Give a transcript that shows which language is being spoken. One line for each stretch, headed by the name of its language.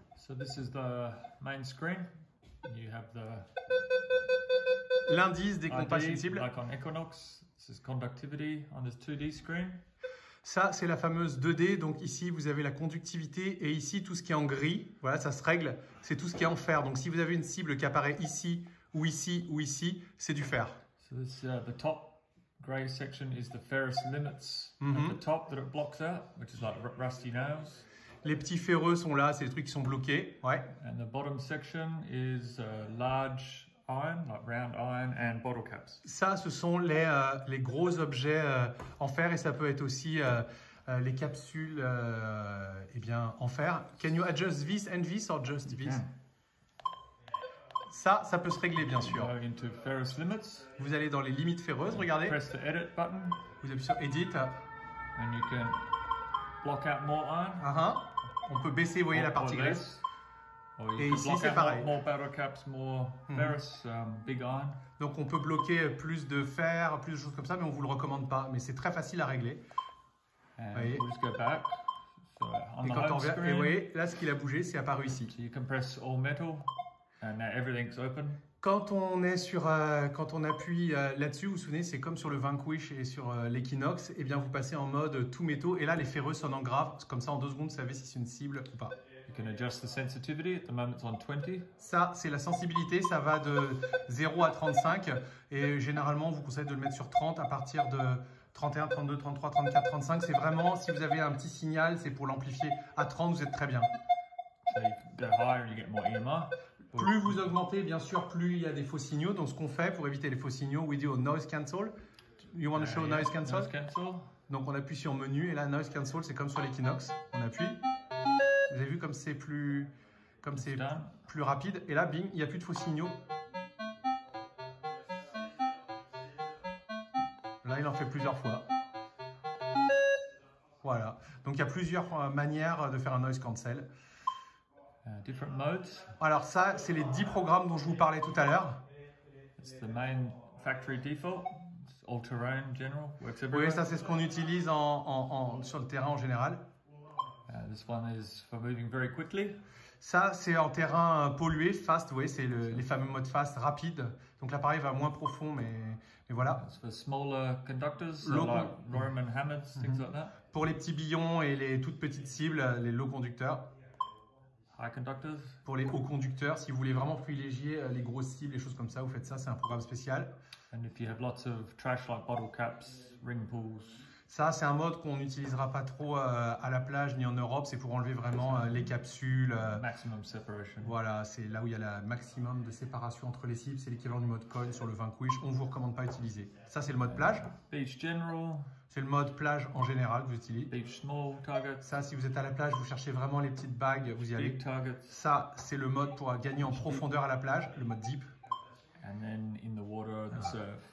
English: So this is the main screen. You have
French: l'indice des compasses sensibles.
English: Like on Equinox, this is conductivity on this 2D screen.
French: Ça, c'est la fameuse 2D. Donc ici, vous avez la conductivité et ici, tout ce qui est en gris. Voilà, ça se règle. C'est tout ce qui est en fer. Donc si vous avez une cible qui apparaît ici, ou ici, ou ici, c'est du fer.
English: So this, the top grey section is the ferrous limits at the top that it blocks out, which is like rusty nails.
French: Les petits ferreux sont là, c'est les trucs qui sont bloqués. Ouais.
English: And the bottom section is large iron, like round iron, and bottle caps.
French: Ça, ce sont les gros objets en fer et ça peut être aussi les capsules eh bien, en fer.
English: Can you adjust this and this or just this?
French: Ça peut se régler bien sûr.
English: Go into ferrous limits.
French: Vous allez dans les limites ferreuses, regardez.
English: Press the edit button.
French: Vous appuyez sur Edit.
English: And you can block out more iron.
French: On peut baisser, vous voyez, la partie grise. Et ici, c'est pareil.
English: More bottle caps, more ferrous, big iron.
French: Donc on peut bloquer plus de fer, plus de choses comme ça, mais on ne vous le recommande pas. Mais c'est très facile à régler.
English: We'll just go back. So on
French: et
English: the
French: quand on
English: home
French: revient,
English: screen,
French: et vous voyez, là, ce qu'il a bougé, c'est apparu ici.
English: so you can press all metal, and now everything's open.
French: Quand on est sur, quand on appuie là-dessus, vous vous souvenez, c'est comme sur le Vanquish et sur l'Equinox, et bien vous passez en mode tout métaux, et là les ferreux sonnent en grave, comme ça en 2 secondes vous savez si c'est une cible ou pas.
English: You can adjust the sensitivity. At the moment it's on 20.
French: Ça, c'est la sensibilité, ça va de 0 à 35, et généralement on vous conseille de le mettre sur 30 à partir de 31, 32, 33, 34, 35. C'est vraiment, si vous avez un petit signal, c'est pour l'amplifier. À 30, vous êtes très bien.
English: So you go higher and you get more EMR.
French: Plus vous augmentez, bien sûr, plus il y a des faux signaux. Donc, ce qu'on fait pour éviter les faux signaux,
English: we do noise cancel. You want to show noise cancel? Noise cancel.
French: Donc, on appuie sur menu et là, noise cancel, c'est comme sur l'Equinox. On appuie. Vous avez vu comme c'est plus rapide. Et là, bing, il n'y a plus de faux signaux. Là, il en fait plusieurs fois. Voilà. Donc, il y a plusieurs manières de faire un noise cancel.
English: Different modes.
French: Alors ça, c'est les 10 programmes dont je vous parlais tout à l'heure.
English: It's the main factory default. It's all-terrain general. Works everywhere.
French: Oui, ça c'est ce qu'on utilise sur le terrain en général.
English: This one is for moving very quickly.
French: Ça, c'est en terrain pollué, fast, oui, c'est les fameux modes fast, rapide. Donc l'appareil va moins profond, mais voilà.
English: It's for smaller conductors, so like Roman hammers, things like that.
French: Pour les petits billons et les toutes petites cibles, les low conducteurs.
English: High conductors.
French: Pour les hauts conducteurs, si vous voulez vraiment privilégier les grosses cibles, les choses comme ça, vous faites ça, c'est un programme spécial.
English: And if you have lots of trash like bottle caps, ring pulls.
French: Ça, c'est un mode qu'on n'utilisera pas trop à la plage ni en Europe. C'est pour enlever vraiment les capsules.
English: Maximum separation.
French: Voilà, c'est là où il y a le maximum de séparation entre les cibles. C'est l'équivalent du mode coin sur le Vanquish. On ne vous recommande pas d'utiliser. Ça, c'est le mode plage.
English: Beach general.
French: C'est le mode plage en général que vous utilisez.
English: Beach small targets.
French: Ça, si vous êtes à la plage, vous cherchez vraiment les petites bagues, vous y allez.
English: Big targets.
French: Ça, c'est le mode pour gagner en profondeur à la plage, le mode deep.
English: And then in the water, the surf.